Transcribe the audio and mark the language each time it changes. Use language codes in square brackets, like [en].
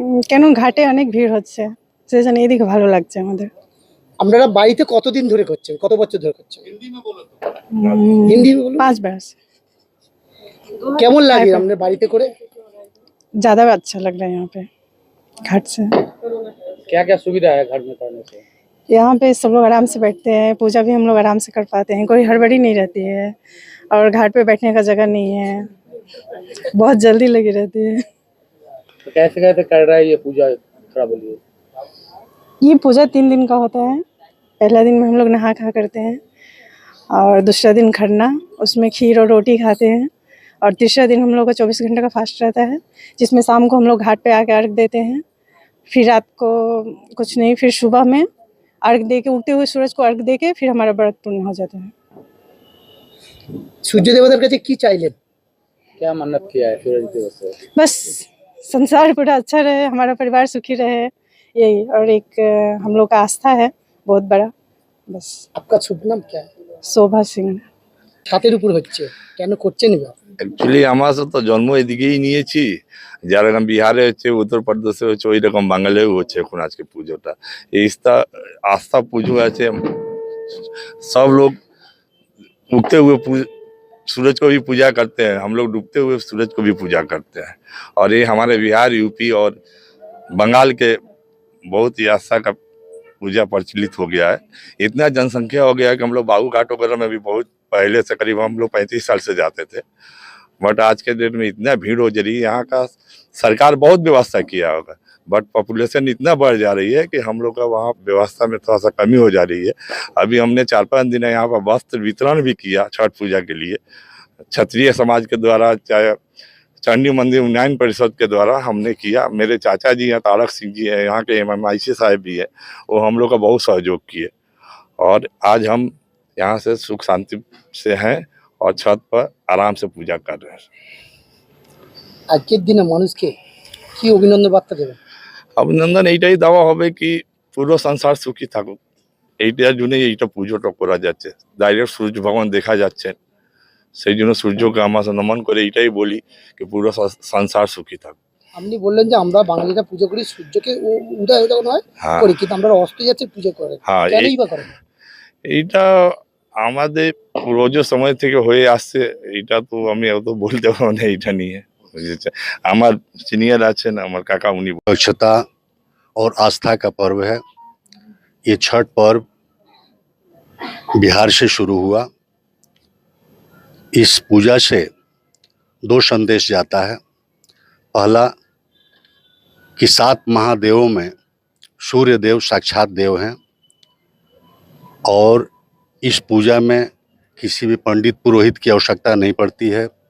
[bn] কেন ঘাটে অনেক ভিড় হচ্ছে, সেজন্য এদিকে ভালো লাগছে আমাদের। আপনারা বাড়িতে কতদিন ধরে করছেন, কত বছর ধরে করছেন? [hi] হিন্দি में बोलो। 5 बरस। [bn] কেমন লাগে আপনাদের বাড়িতে করে? [hi] ज्यादा अच्छा लग रहा है यहाँ पे घाट से। क्या क्या सुविधा है घर में करने से? यहाँ पे सब लोग आराम से बैठते हैं, पूजा भी हम लोग आराम से कर पाते हैं, कोई हड़बड़ी नहीं रहती है और घाट पे बैठने का जगह नहीं है, बहुत जल्दी लगी रहती है। तो कैसे कैसे कर रहा है ये पूजा, थोड़ा बोलिए। ये पूजा 3 दिन का होता है। पहला दिन में हम लोग नहा खा करते हैं और दूसरा दिन खरना, उसमें खीर और रोटी खाते हैं और तीसरा दिन हम लोग का 24 घंटे का फास्ट रहता है, जिसमें शाम को हम लोग घाट पे आके अर्घ देते हैं। फिर रात को कुछ नहीं, फिर सुबह में अर्घ दे के, उगते हुए सूरज को अर्घ दे के फिर हमारा व्रत पूर्ण हो जाता है। [bn] সূর্য দেবতার কাছে কি চাইলেন? [hi] क्या मन्नत किया है सूरज देव से? बस संसार पूरा अच्छा रहे, हमारा परिवार सुखी रहे, यही। और एक हम लोग का आस्था है बहुत बड़ा, बस। [bn] আপনার শুভ নাম [hi] क्या है? शोभा सिंह। [bn] ছাতের উপর হচ্ছে, কেন করছেন এবার? অ্যাকচুয়ালি আমরা তো জন্ম এদিকেই নিয়েছি, যেরকম বিহারে হচ্ছে, উত্তরপ্রদেশে হচ্ছে, ওই রকম বাঙালিও হচ্ছে এখন আজকে পুজোটা। এই আস্থা পুজো আছে, [hi] सब लोग उगते हुए सूरज को भी पूजा करते हैं, हम लोग डूबते हुए सूरज को भी पूजा करते हैं। और ये हमारे बिहार, यूपी और बंगाल के बहुत ही आस्था का पूजा प्रचलित हो गया है। इतना जनसंख्या हो गया है कि हम लोग बाबू घाट वगैरह में भी बहुत पहले से, करीब हम लोग 35 साल से जाते थे, बट आज के डेट में इतना भीड़ हो जा रही है। यहाँ का सरकार बहुत व्यवस्था किया होगा, बट पॉपुलेशन इतना बढ़ जा रही है कि हम लोग का वहाँ व्यवस्था में थोड़ा सा कमी हो जा रही है। अभी हमने 4-5 दिन यहाँ पर वस्त्र वितरण भी किया छठ पूजा के लिए, क्षत्रिय समाज के द्वारा, चाहे चंडी मंदिर उन्नयन परिषद के द्वारा हमने किया। मेरे चाचा जी हैं, तारक सिंह जी हैं, यहाँ के MMIC साहब भी है, वो हम लोग का बहुत सहयोग किए और आज हम यहाँ से सुख शांति से हैं और छत पर आराम से पूजा कर रहे हैं। [bn] আজকের দিনে মানুষকে কি অভিনন্দন বার্তা দেবেন? অভিনন্দন এইটাই দেওয়া হবে কি পুরো সংসার সুখী থাকুক, এইটার জন্যই এইটা পুজোটা করা যাচ্ছে। ডাইরেক্ট সূর্য ভগবান দেখা যাচ্ছে, সেই জন্য সূর্যকে আমরা নমন করে এইটাই বলি কি পুরো সংসার সুখী থাকুক। আপনি বললেন যে আমরা বাঙালিরা পুজো করি সূর্যকে উদয় হতে নয় হ্যাঁ করি, কিন্তু আমরা অস্ত যাচ্ছে পুজো করে, হ্যাঁ, কেনই বা করেন? এইটা আমাদের পূর্বজের সময় থেকে হয়ে আসছে, এইটা তো আমি অত বলতে পারবো না এইটা নিয়ে, বুঝেছে। আমার সিনিয়র আছেন, আমার কাকা, উনি [hi] स्वच्छता और आस्था का पर्व है। ये छठ पर्व बिहार से शुरू हुआ। इस पूजा से 2 संदेश जाता है। पहला कि 7 महादेवों में सूर्य देव साक्षात देव हैं और इस पूजा में किसी भी पंडित पुरोहित की आवश्यकता नहीं पड़ती है।